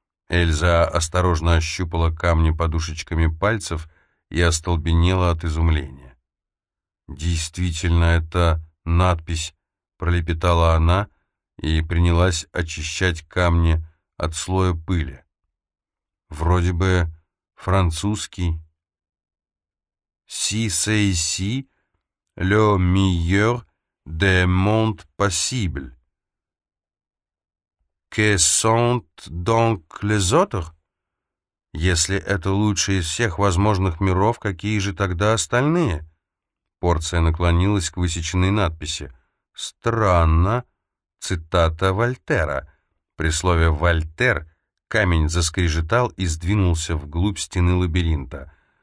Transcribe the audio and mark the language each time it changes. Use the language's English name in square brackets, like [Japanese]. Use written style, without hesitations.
[Russian] Эльза осторожно ощупала камни подушечками пальцев и остолбенела от изумления. «Действительно, это надпись», — пролепетала она и принялась очищать камни от слоя пыли. «Вроде бы французский. [French] Si c'est ici le meilleur des mondes possibles. Que sont donc les autres? [Russian] Если это лучший из всех возможных миров, какие же тогда остальные?» Порция наклонилась к высеченной надписи. «Странно», — цитата Вольтера. При слове «Вольтер» камень заскрежетал и сдвинулся вглубь стены лабиринта.